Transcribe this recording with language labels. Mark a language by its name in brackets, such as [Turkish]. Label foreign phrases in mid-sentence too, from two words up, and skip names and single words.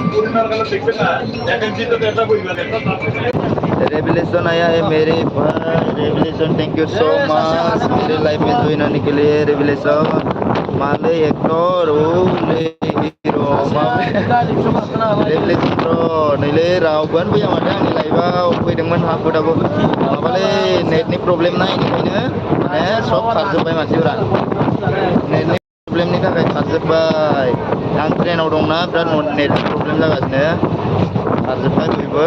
[Hindi] रेवलेशन आया है मेरे भाई, रेवलेशन [English] thank you so much [Hindi] मेरे लाइफ में ज्वाइन होने के लिए। [Bodo] रेवलेशन माले एक्टर ओले हीरो रेवलेशन प्रो नैले रावबोन फैया माथो आंनि लाइफआव फैदोंमोन हाखु दाखु माबालै नेटनि प्रब्लेम ना इनिखायनो माने सब खारजोब्बाय मानसिफोरा, नेटनि प्रब्लेमनि थाखाय खारजोब्बाय। आं ट्रेनाव दंना, बिराद नेटनि प्रब्लेम जागासिनो, खारजोब्बाय बयबो।